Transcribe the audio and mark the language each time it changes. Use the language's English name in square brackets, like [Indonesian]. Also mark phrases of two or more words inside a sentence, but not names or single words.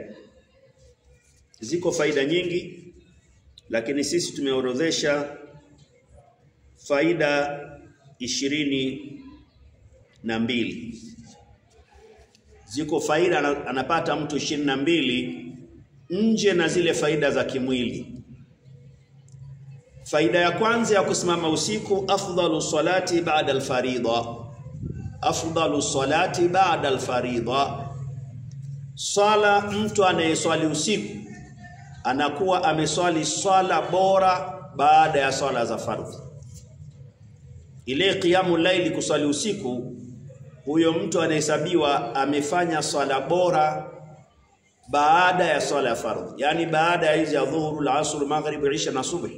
[Swahili] Ziko faida nyingi, lakini sisi tumeorodhesha faida 22. Ziko faida anapata mtu 22 nje na zile faida za kimwili. Faida ya kwanza ya kusimama usiku, [Arabic] أفضل الصلاة بعد الفريضة. أفضل الصلاة بعد الفريضة, [Swahili] sala mtu anayeswali usiku anakuwa ameswali swala bora baada ya swala za fardhi. Ile [Arabic] قيام الليل [Swahili] kuswali usiku huyo mtu anahesabiwa amefanya swala bora baada ya swala ya fardhi, yani baada ya hizi dhuhur, al-asr, maghrib, isha na subhi.